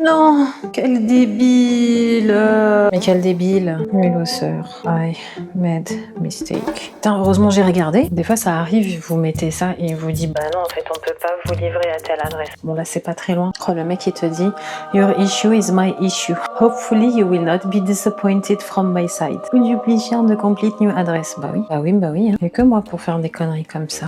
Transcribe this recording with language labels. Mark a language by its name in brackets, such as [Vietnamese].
[French] Non, quel débile. Mais quel débile. Muloseur. [English] I made mistake. [French] Putain, heureusement, j'ai regardé. Des fois, ça arrive, vous mettez ça et il vous dit bah non, en fait, on peut pas vous livrer à telle adresse. Bon, là, c'est pas très loin. Oh, le mec, il te dit [English] your issue is my issue. Hopefully, you will not be disappointed from my side. Could you please share the complete new address? [French] Bah oui. Hein. Il y a que moi pour faire des conneries comme ça.